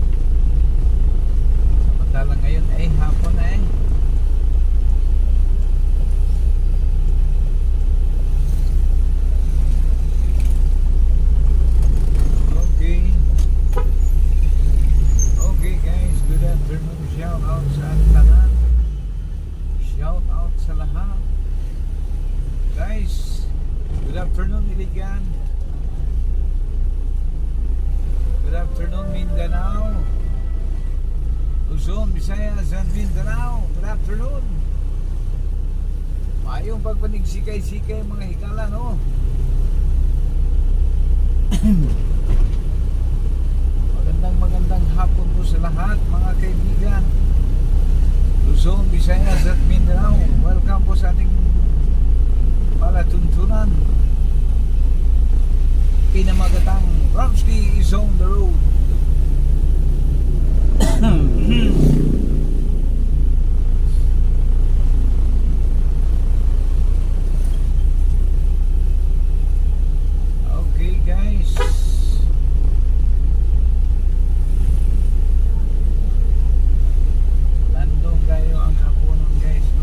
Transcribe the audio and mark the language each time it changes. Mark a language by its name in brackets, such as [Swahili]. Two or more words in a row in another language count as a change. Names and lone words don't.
[Filipino] Samantala ngayon ay hapon na eh. [English] Okay guys, good afternoon. Shout out [Cebuano] sa tanan. [English] Shout out [Filipino] sa lahat. [English] Guys, good afternoon Iligan. Good afternoon Mindanao. Luzon, Visayas and Mindanao. Good afternoon. [Cebuano] Mayong pagpanig-sikay-sikay mga higala, no? [Filipino] Magandang hapon po sa lahat mga kaibigan. Luzon, Visayas at Mindanao. Welcome po sa ating palatuntunan. Pinamagatang Ramsky is on the road. [English] Okay guys. [Cebuano] Landong kayo ang kapunon guys, no?